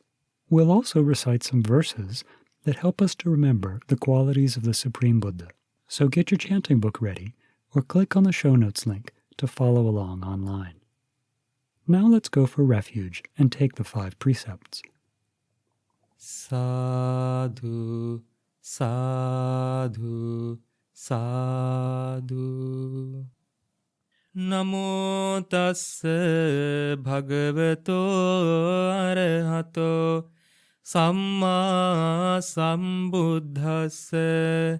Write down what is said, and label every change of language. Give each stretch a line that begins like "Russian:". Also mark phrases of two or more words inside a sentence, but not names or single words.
English: We'll also recite some verses that help us to remember the qualities of the Supreme Buddha. So get your chanting book ready, or click on the show notes link to follow along online. Now let's go for refuge and take the 5 precepts.
Pali: Sadhu, sadhu, sadhu. Namo tassa bhagavato arahato samma sambuddhassa.